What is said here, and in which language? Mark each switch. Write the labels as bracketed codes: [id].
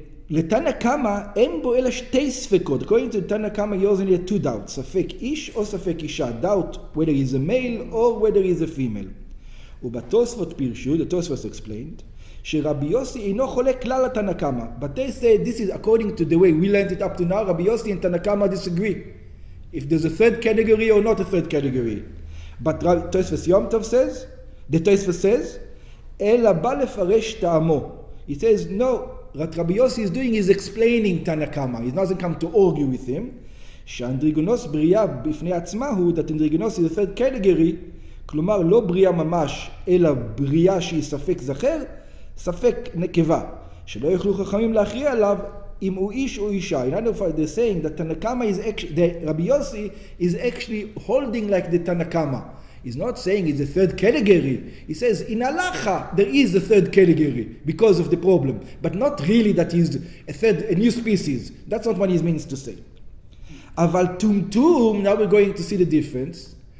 [he] Letana Kama en bo ela shtei sfekot. [en] According to Tana Kama, you only have two doubts: [he] safek ish or safek isha. [en] Doubt whether he's a male or whether he's a female. [he] Ubatosfot pirshu, [en] the Tosfos explained, [he] שרבי יוסי אינו חולק כלל התנא קמא. [en] But they say this is according to the way we learned it up to now. Rabbi Yossi and Tana Kama disagree if there's a third category or not a third category. But Tosfos Yom Tov says, the Tosfos says, [he] אלא בא לפרש טעמו. [en] He says no. What Rabbi Yossi is doing is explaining Tana Kama. He doesn't come to argue with him. [he] שאנדריגונוס בריאה בפני עצמה הוא, [en] that Androgynous is the third category, [he] כלומר לא בריאה ממש, אלא בריאה שהיא ספק זכר, ספק נקבה, שלא יוכלו חכמים להכריע עליו אם הוא איש או אישה. [en] In other words, they're saying that Tana Kama is actually, the Rabbi Yossi is actually holding like the Tana Kama. He's not saying it's a third category. He says in halacha there is a third category because of the problem, but not really that he's a new species. That's not what he means to say. [he] Aval tumtum, [en] now we're going to see the difference.